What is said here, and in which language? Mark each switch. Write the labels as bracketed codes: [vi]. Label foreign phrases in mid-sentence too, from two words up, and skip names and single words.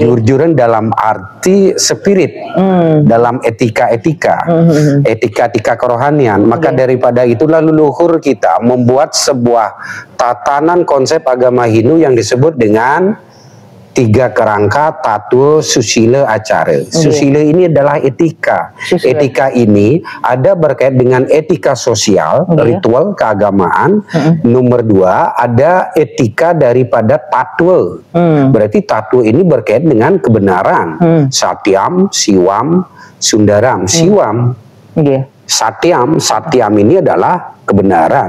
[id] Kejujuran dalam arti spirit, dalam etika-etika, etika-etika kerohanian. Maka daripada itulah leluhur kita membuat sebuah tatanan konsep agama Hindu yang disebut dengan 3 kerangka tattwa susila acara. Susila ini adalah etika. Etika ini ada berkait dengan etika sosial, ritual keagamaan. Nomor 2 ada etika daripada tattwa. Berarti tattwa ini berkait dengan kebenaran. [sa] Satyam, Siwam, Sundaram. Siwam, Satyam, Satyam [id] ini adalah kebenaran.